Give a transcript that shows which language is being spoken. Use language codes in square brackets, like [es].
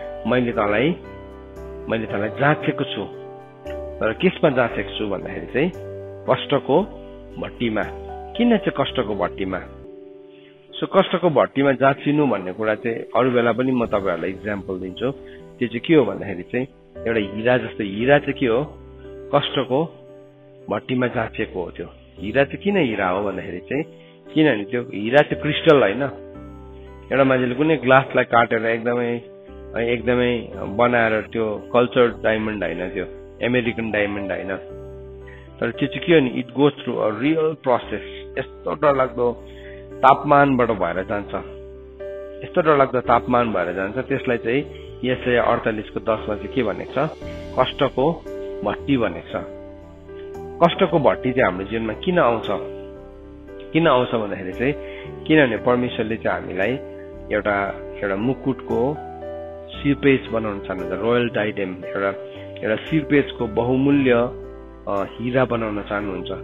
[ne] मैले तँलाई जाँचेको छु। तर केसमा जाँचेको छु भन्दाखेरि चाहिँ कष्टको भट्टीमा। किन चाहिँ कष्टको भट्टीमा? सो कष्टको भट्टीमा जाँचिनु भन्ने कुरा चाहिँ अरू बेला पनि म तपाईँहरूलाई इक्जाम्पल दिन्छु। त्यो चाहिँ के हो भन्दाखेरि चाहिँ एउटा हिरा जस्तो, हिरा चाहिँ के हो? कष्टको भट्टीमा जाँचेको हो। त्यो हिरा चाहिँ किन हिरा हो भन्दाखेरि चाहिँ किनभने त्यो हिरा चाहिँ क्रिस्टल होइन। एउटा मान्छेले कुनै ग्लासलाई काटेर एकदमै बनाएर त्यो कल्चर डायमन्ड होइन, त्यो अमेरिकन डायमन्ड होइन। तर त्यो चाहिँ के हो नि, [en] It goes through a real process. [ne] यस्तो डरलाग्दो तापमानबाट भएर जान्छ, यस्तो डरलाग्दो तापमान भएर जान्छ। त्यसलाई चाहिँ यसाया 48:10 चाहिँ के भनेको छ? कष्टको भट्टी भनेको छ। कष्टको भट्टी चाहिँ हाम्रो जीवनमा किन आउँछ भन्दाखेरि चाहिँ किनभने परमेश्वरले चाहिँ हामीलाई एउटा मुकुटको सिरपेज बनाउन चाहनुहुन्छ, रोयल डाइडेम, एउटा सिरपेजको बहुमूल्य हिरा बनाउन चाहनुहुन्छ।